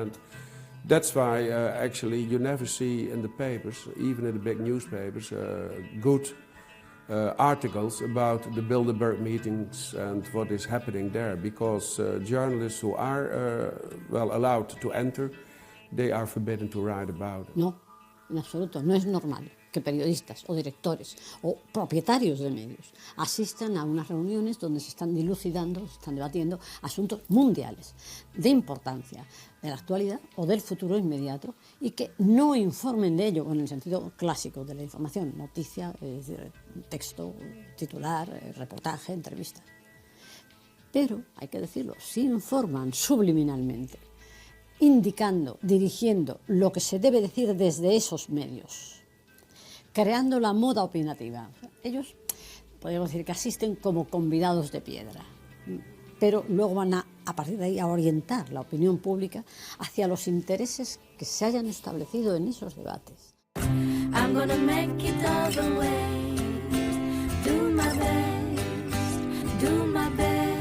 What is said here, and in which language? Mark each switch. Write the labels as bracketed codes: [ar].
[en] And that's why actually you never see in the papers, even in the big newspapers, good articles about the Bilderberg meetings and what is happening there, because journalists who are allowed to enter, they are forbidden to write about it. [es] No, en absoluto, no es normal que periodistas o directores o propietarios de medios asistan a unas reuniones donde se están dilucidando, se están debatiendo asuntos mundiales de importancia de la actualidad o del futuro inmediato, y que no informen de ello en el sentido clásico de la información, noticia, es decir, texto, titular, reportaje, entrevista. Pero, hay que decirlo, sí informan subliminalmente, indicando, dirigiendo lo que se debe decir desde esos medios, creando la moda opinativa. Ellos, podríamos decir que asisten como convidados de piedra, pero luego van a partir de ahí a orientar la opinión pública hacia los intereses que se hayan establecido en esos debates. [en] I'm gonna make it all the way, do my best, do my best.